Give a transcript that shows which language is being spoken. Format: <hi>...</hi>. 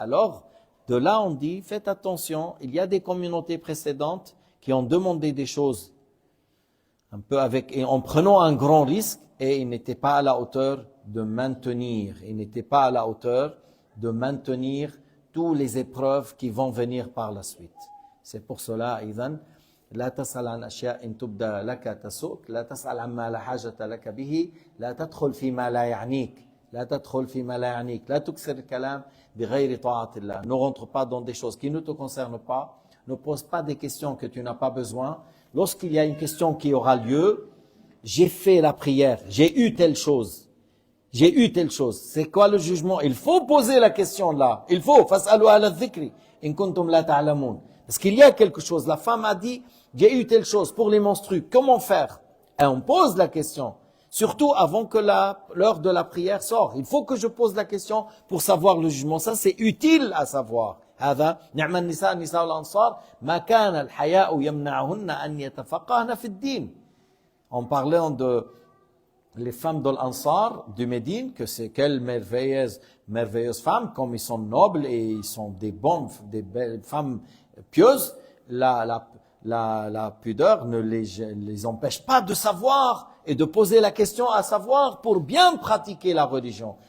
<fr>Alors, de là on dit, faites attention, il y a des communautés précédentes qui ont demandé des choses un peu et en prenant un grand risque et ils n'étaient pas à la hauteur de maintenir. Ils n'étaient pas à la hauteur de maintenir toutes les épreuves qui vont venir par la suite. C'est pour cela,</fr> <ar>إذن لا تسأل عن أشياء إن تبدى لك تسؤك لا تسأل عما لا حاجة لك به لا تدخل فيما لا يعنيك لا تدخل فيما لا يعنيك لا تكثر الكلام بغير طاعة الله.</ar> <fr>Ne rentre pas dans des choses qui ne te concernent pas. Ne pose pas des questions que tu n'as pas besoin. Lorsqu'il y a une question qui aura lieu, j'ai fait la prière, j'ai eu telle chose. J'ai eu telle chose. C'est quoi le jugement? Il faut poser la question là. Il faut.</fr> <ar>فَاسْأَلُوا أَهْلَ الذِّكْرِ إِن كُنتُمْ لَا تَعْلَمُونَ.</ar> <fr>Parce qu'il y a quelque chose. La femme a dit, j'ai eu telle chose pour les menstrues. Comment faire? Et on pose la question. Surtout avant que l'heure de la prière sort. Il faut que je pose la question pour savoir le jugement. Ça, c'est utile à savoir.</fr> <ar>هذا نعم النساء نساء الأنصار ما كان الحياء يمنعهن أن يتفقهن في الدين.</ar> <fr>En parlant de les femmes de l'Ansar du Médine, que c'est quelles merveilleuses femmes, comme ils sont nobles et ils sont des belles femmes pieuses, la pudeur ne les empêche pas de savoir et de poser la question à savoir pour bien pratiquer la religion.</fr>